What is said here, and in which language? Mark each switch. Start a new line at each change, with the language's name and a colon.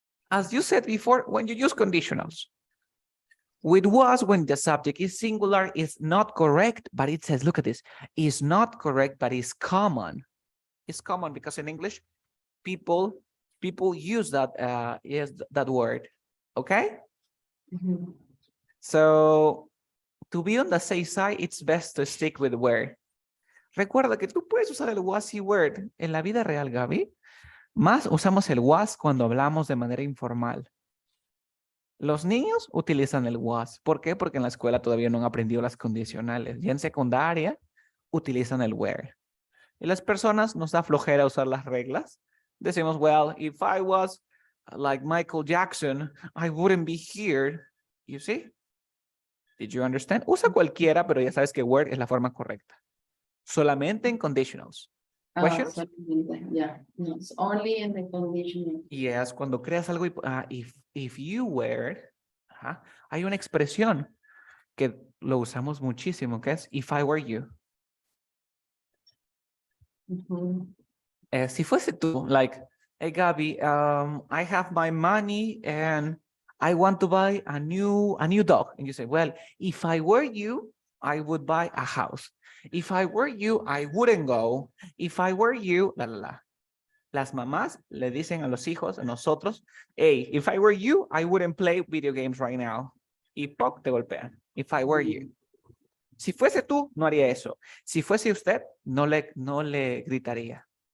English: As you said before, when you use conditionals, with was when the subject is singular is not correct, but it says, look at this, is not correct, but is common. It's common because in English, people use that that word. Okay. So to be on the safe side, it's best to stick with were.
Spanish: Recuerda que tú puedes usar el was y were en la vida real, Gaby. Más usamos el was cuando hablamos de manera informal. Los niños utilizan el was. ¿Por qué? Porque en la escuela todavía no han aprendido las condicionales. Ya en secundaria utilizan el were. Y las personas nos da flojera usar las reglas.
English: Decimos, well, if I was like Michael Jackson, I wouldn't be here. You see? Did you understand?
Spanish: Usa cualquiera, pero ya sabes que were es la forma correcta. Solamente en conditionals.
English: Questions? Yeah, no, it's only in the conditional.
Spanish: Yes, cuando creas algo,
English: if you were,
Spanish: hay una expresión que lo usamos muchísimo, que es
English: if I were you.
Spanish: Si fuese tú,
English: like, hey Gabby, I have my money and I want to buy a new dog. And you say, well, if I were you, I would buy a house. If I were you, I wouldn't go. If I were you, la, la, la.
Spanish: Las mamás le dicen a los hijos, a nosotros,
English: hey, if I were you, I wouldn't play video games right now.
Spanish: Y ¡poc! Te golpean.
English: If I were you.
Spanish: Si fuese tú, no haría eso. Si fuese usted, no le gritaría.